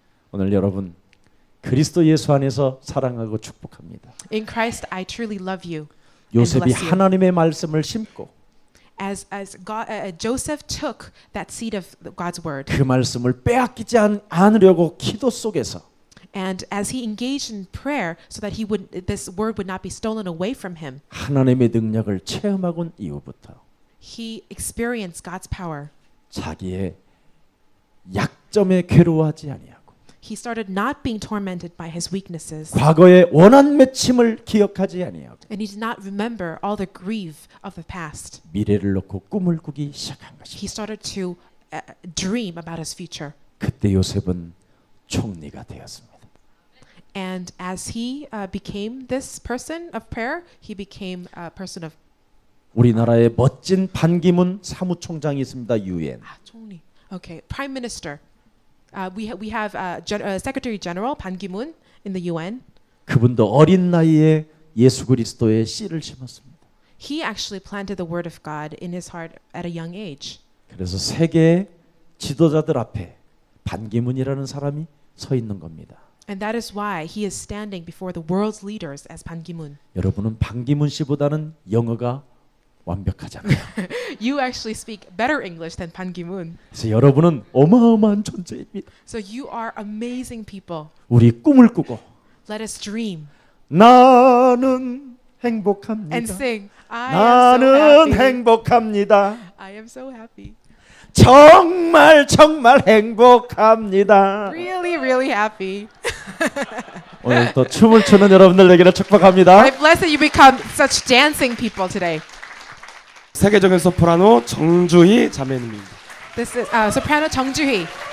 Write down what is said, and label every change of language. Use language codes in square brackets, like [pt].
[ko] 오늘 여러분 그리스도 예수 안에서 사랑하고 축복합니다. [en] In Christ, I truly love you. [ko] 요셉이 [en] bless you. [ko] 하나님의 말씀을 심고 [en] As God, Joseph took that seed of God's word, [ko] 그 말씀을 빼앗기지 않으려고 기도 속에서 [en] and as he engaged in prayer, so that this word would not be stolen away from him, [ko] 하나님의 능력을 체험하곤 이후부터 [en] he experienced God's power. [ko] 자기의 약점에 괴로워하지 아니하고 [en] He started not being tormented by his weaknesses, [ko] 과거의 원한 맺힘을 기억하지 아니하고 [en] and he did not remember all the grief of the past. [ko] 미래를 놓고 꿈을 꾸기 시작한 [en] He [ko] 것입니다. [en] started to dream about his future. [ko] 그때 요셉은 총리가 되었습니다. [en] And as he became this person of prayer, he became a person of [ko] 우리나라의 멋진 반기문 사무총장이 있습니다. 유엔. [en] 총리. Okay, Prime Minister. We have Secretary General Ban Ki-moon in the UN. [ko] 그분도 어린 나이에 예수 그리스도의 씨를 심었습니다. [en] He actually planted the word of God in his heart at a young age. [ko] 그래서 세계 지도자들 앞에 반기문이라는 사람이 서 있는 겁니다. [en] And that is why he is standing before the world's leaders as Ban Ki-moon. [ko] 여러분은 반기문 씨보다는 영어가 완벽하잖아요. [en] You actually speak better English than Ban Ki-moon. [ko] 그래서 여러분은 어마어마한 존재입니다. [en] So you are amazing people. [ko] 우리 꿈을 꾸고 [en] Let us dream [ko] 나는 행복합니다. [en] and sing. I am so [ko] 나는 [en] happy. [ko] 행복합니다. [en] I am so happy. [ko] 정말 정말 행복합니다. [en] Really, really happy. [ko] 오늘 또 춤을 추는 여러분들 되기를 축복합니다. [en] I bless that you become such dancing people today. [ko] 세계적인 소프라노 정주희 자매님입니다. [en] This is soprano Jung Joo-hee.